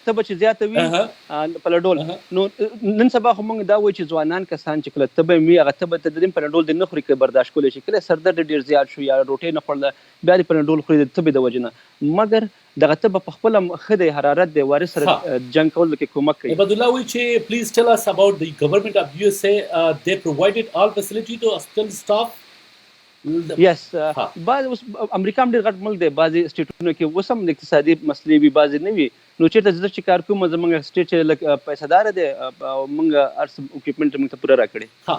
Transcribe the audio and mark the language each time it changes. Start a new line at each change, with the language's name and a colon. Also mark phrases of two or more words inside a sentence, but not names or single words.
Pashto: ته به چې زیاته وي پناډول نو نن سبا خو موږ دا وایو چې ځوانان کسان چې کله تبه وي هغه تبه ته د دې پناډول د نه خوري که برداشت کولی شي. کله سردرد ډېر زیات شو یا روټۍ نه خوړله بیا د پناډول خوري د تبې د وجې نه مګر دغه تبه په خپله ښه دی حرارت دی وارث سره جنګ کولو کې کومک کوي. عبد الله وایي چې
English: please tell us about the government of USA they provided all facility to hospital staff.
Pashto: یس بعض اوس امریکا هم ډېر غټ ملک دی. بعضې سټیټونو کې اوس هم اقتصادي مسلې وي بعضې نه وي. نو چېرته زه چې کار کوم زموږ سټیټ چې لږ پیسهداره دی او موږ هر څه اکوپمنټ موږ ته پوره راکړي.